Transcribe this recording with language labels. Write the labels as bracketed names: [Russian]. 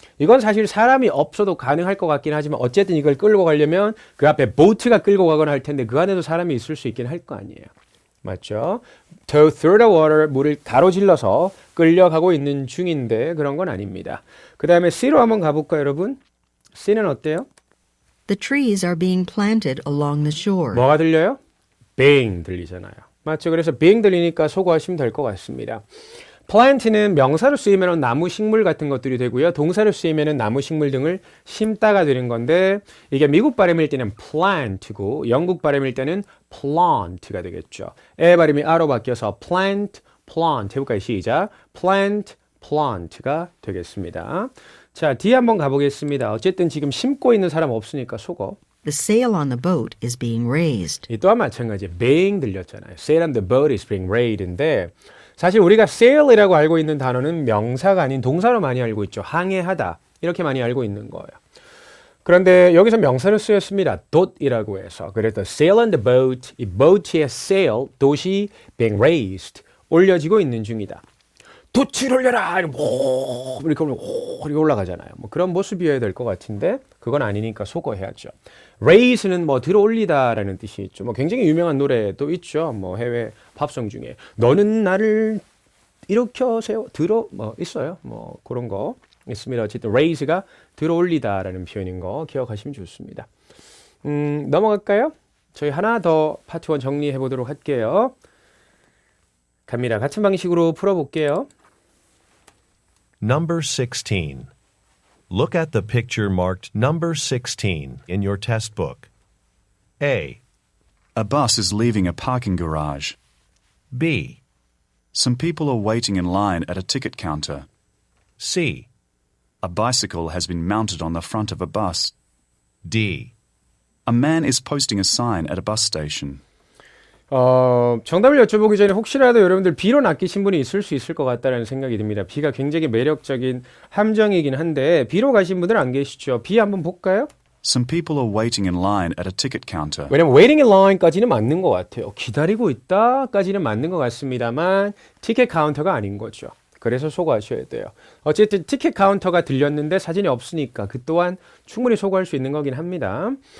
[Korean] 이건 사실 사람이 없어도 가능할 것 같긴 하지만 어쨌든 이걸 끌고 가려면 그 앞에 boat가 끌고 가거나 할 텐데 그 안에도 사람이 있을 수 있긴 할 거 아니에요. 맞죠? [English] tow through the water, [Korean] 물을 가로질러서 끌려가고 있는 중인데 그런 건 아닙니다. 그 다음에 C로 한번 가볼까요, 여러분? C는 어때요? [English] The trees are being planted along the shore. [Korean] 뭐가 들려요? being 들리잖아요. 맞죠? 그래서 being 들리니까 소거하시면 될 것 같습니다. plant는 명사로 쓰이면 나무, 식물 같은 것들이 되고요. 동사로 쓰이면 나무, 식물 등을 심다가 되는 건데 이게 미국 발음일 때는 plant고 영국 발음일 때는 plant가 되겠죠. 에 발음이 아로 바뀌어서 plant, plant 해볼까요? 시작. plant, plant가 되겠습니다. 자, D 한번 가보겠습니다. 어쨌든 지금 심고 있는 사람 없으니까 속어. [English] The sail on the boat is being raised. [Korean] 이 또한 마찬가지. being 들렸잖아요. [English] sail on the boat is being raised [Korean] 인데 사실 우리가 sail이라고 알고 있는 단어는 명사가 아닌 동사로 많이 알고 있죠. 항해하다. 이렇게 많이 알고 있는 거예요. 그런데 여기서 명사로 쓰였습니다. dot이라고 해서. 그래서 [English] sail on the boat, [Korean] 이 boat의 sail, dot이 being raised, 올려지고 있는 중이다. 돛을 올려라 이렇게 이렇게 올라가잖아요. 뭐 그런 모습이어야 될 것 같은데 그건 아니니까 속어해야죠. raise는 뭐 들어 올리다라는 뜻이 있죠. 뭐 굉장히 유명한 노래도 있죠. 뭐 해외 팝송 중에 너는 나를 일으켜 세워 들어 뭐 있어요. 뭐 그런 거 있습니다. 어쨌든 raise가 들어 올리다라는 표현인 거 기억하시면 좋습니다. 넘어갈까요? 저희 하나 더 파트 1 정리해 보도록 할게요. 갑니다. 같은 방식으로 풀어볼게요. [English] Number 16. Look at the picture marked number 16 in your test book. A, A bus is leaving a parking garage. B, Some people are waiting in line at a ticket counter. C, A bicycle has been mounted on the front of a bus. D. A man is posting a sign at a bus station. [Korean] 정답을 여쭤보기 전에 혹시라도 여러분들 B로 낚이신 분이 있을 수 있을 것 같다는 생각이 듭니다. B가 굉장히 매력적인 함정이긴 한데 B로 가신 분들 안 계시죠? B 한번 볼까요? [English] Some people are waiting in line at a ticket counter. [Korean] 왜냐면 waiting in line까지는 맞는 것 같아요. 기다리고 있다까지는 맞는 것 같습니다만 티켓 카운터가 아닌 거죠. 그래서 소거하셔야 돼요. 어쨌든 티켓 카운터가 들렸는데 사진이 없으니까 그 또한 충분히 소거할 수 있는 거긴 합니다.